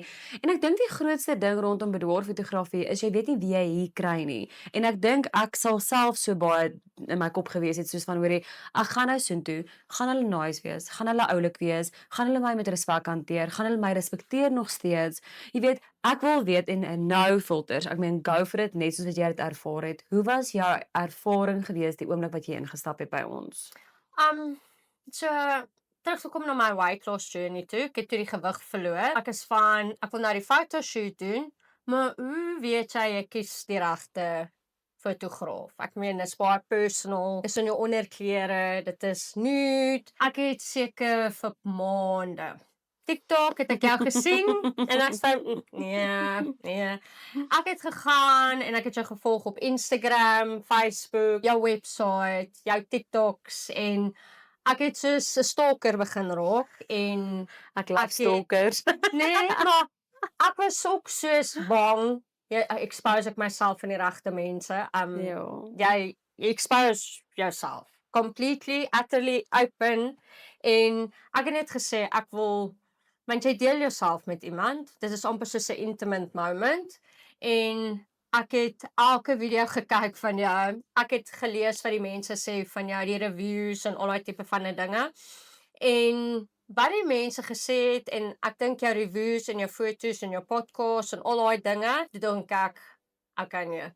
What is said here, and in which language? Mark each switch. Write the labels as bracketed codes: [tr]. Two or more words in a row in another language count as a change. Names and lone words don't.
[af] En ek dink die grootste ding rondom bedworfotografie is jy weet nie wie jy hier kry nie. En ek dink ek sal self so baie in my kop gewees het soos van hoorie, ek gaan nou soontoe, gaan hulle nice wees, gaan hulle oulik wees, gaan hulle my met respek hanteer, gaan hulle my respekteer nog steeds. Jy weet, ek wil weet en nou filters. Ek meen [en] go for it [af] net soos wat jy dit ervaar het. Hoe was jou ervaring gewees die oomblik wat jy ingestap het by ons? So terug te kom na my [en] weight loss journey [af] toe. Ek het toe die gewig verloor. Ek wil nou die fotoshoot doen, maar hoe weet jy ek kies die regte fotograaf? Ek meen, dit is baie personal, dis in jou onderklere, dit is nude. Ek het seker vir maande TikTok het ek jou gesien en ek sê nee. Ek het gegaan en ek het jou gevolg op Instagram, Facebook, jou website, jou TikToks en ek het soos 'n stalker begin raak en Ek like stalkers. nee, maar ek was ook soos bang. Expose ek myself aan die regte mense. Jy [en] expose yourself completely, utterly open [af] en ek het net gesê ek wil, want jy deel jouself met iemand, dit is amper soos 'n [en] intimate moment [af] en ek het elke video gekyk van jou, ek het gelees wat die mense sê van jou, die reviews en al daai tipe van dinge en wat die mense gesê het en ek dink jou reviews en jou foto's en jou podcast en al daai dinge, dit dink ek kan jy.